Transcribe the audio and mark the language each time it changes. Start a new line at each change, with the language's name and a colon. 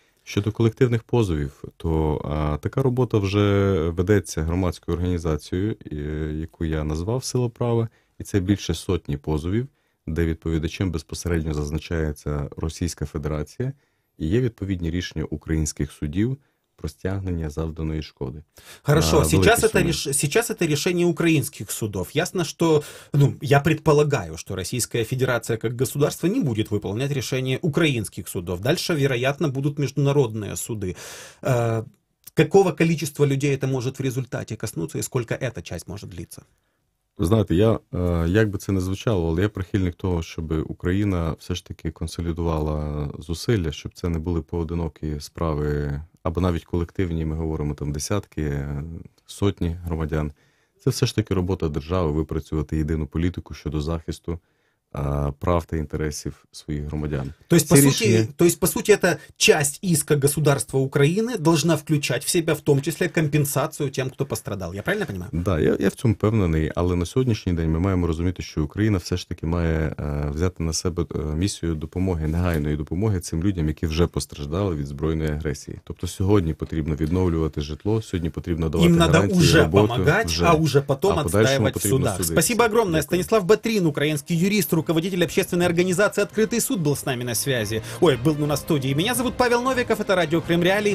Ukrainian: Щодо колективних позовів, то така робота вже ведеться громадською організацією, яку я назвав «Сила права», і це більше сотні позовів, де відповідачем безпосередньо зазначається Російська Федерація, і є відповідні рішення українських судів про стягнення завданої шкоды.
Russian: Хорошо, сейчас это решение украинских судов. Ясно, что, я предполагаю, что Российская Федерация как государство не будет выполнять решение украинских судов. Дальше, вероятно, будут международные суды. Какого количества людей это может в результате коснуться и сколько эта часть может длиться?
Ukrainian: Ви знаєте, як би це не звучало, але я прихильник того, щоб Україна все ж таки консолідувала зусилля, щоб це не були поодинокі справи, або навіть колективні, ми говоримо там десятки, сотні громадян. Це все ж таки робота держави, випрацювати єдину політику щодо захисту прав та інтересів своїх громадян.
Russian: То есть, по сути, эта часть иска государства Украины должна включать в себя в том числе компенсацию тем, кто пострадал. Я правильно понимаю? Да,
Ukrainian: я в цьому впевнений, але на сьогоднішній день ми маємо розуміти, що Україна все ж таки має взяти на себе місію допомоги, негайної допомоги цим людям, які вже постраждали від збройної агресії. Тобто сьогодні потрібно відновлювати житло, сьогодні потрібно давати гарантії,
Russian: надо уже
Ukrainian: роботу,
Russian: помогать, а уже потом отстаивать в судах. Спасибо огромное. Станислав Батрин, украинский юрист, руководитель общественной организации «Открытый суд», был с нами на связи. Ой, был у нас в студии. Меня зовут Павел Новиков, это радио Крым Реалии.